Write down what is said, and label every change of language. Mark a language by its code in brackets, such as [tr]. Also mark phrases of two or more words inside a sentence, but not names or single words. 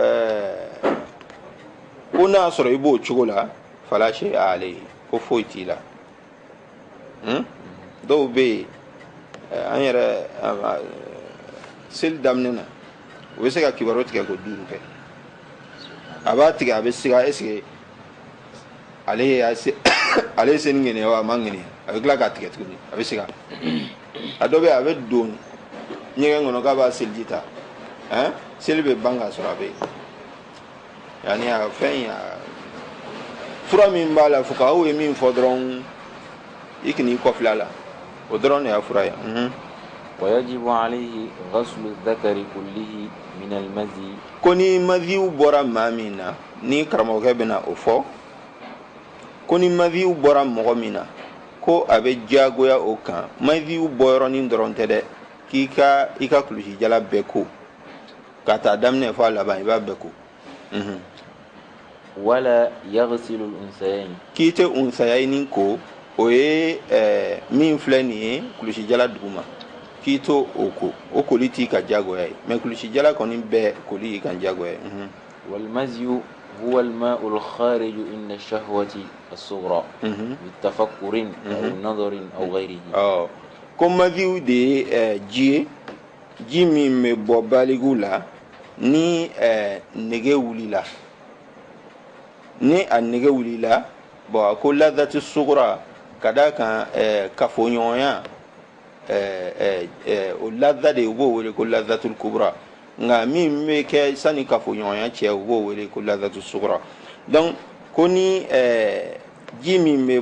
[bm] ko n'a sɔrɔ i b'o cogo la [ar] فلا شيء [bm] ale ko foyi t'i la dɔw bɛ yen an yɛrɛ seli daminɛ na u bɛ se ka kibaru tigɛ ko 5 kɛ a b'a tigɛ a bɛ siga [fr] est ce que [bm] ale ye seli ŋɛniya wa a ma ŋɛniya a bɛ tila k'a tigɛ tuguni a bɛ siga a dɔ bɛ yen a bɛ don ɲɛgɛn kɔnɔ k'a b'a seliji ta seli bɛ ban k'a sɔrɔ a bɛ yen yani a fɛn fura min b'a la fukahaw ye min fɔ dɔrɔn i kan'i kɔfilɛ a la o dɔrɔn de y'a fura ye [ar] ويجب عليه غسل الذكر كله من المذي [bm] ko ni maziw bɔra maa min na ni karamɔgɔkɛ bɛna o fɔ ko ni maziw bɔra mɔgɔ min na ko a bɛ diyagoya o kan maziw bɔyɔrɔnin dɔrɔn tɛ dɛ k'i i ka kulusi jala bɛɛ ko ka taa daminɛ fɔ a laban i b'a bɛɛ ko [ar] ولا يغسل الأنثيين [bm] k'i tɛ unsayayinin ko o ye min filɛ nin ye kulusi jala duguma k'i to o ko o koli t'i ka diyagoya ye mais kulusi jala kɔni bɛɛ koli y'i kan diyagoya ye [ar] والمذي هو الماء الخارج عند الشهوة الصغرى بالتفكر أو نظر أو غيره. [bm] comme maziw de ji ji min me bɔ baligu la ni nege wulila ni a nege wulila bon a ko [ar] اللذة الصغرى [bm] ka da kan kafoɲɔgɔnya o ladda de u b'o wele ko [ar] اللذة الكبرى [bm] nga min bɛ kɛ sani kafoɲɔgɔnya cɛ u b'o wele ko [ar] اللذة الصغرى [bm] donc ko ni ji min bɛ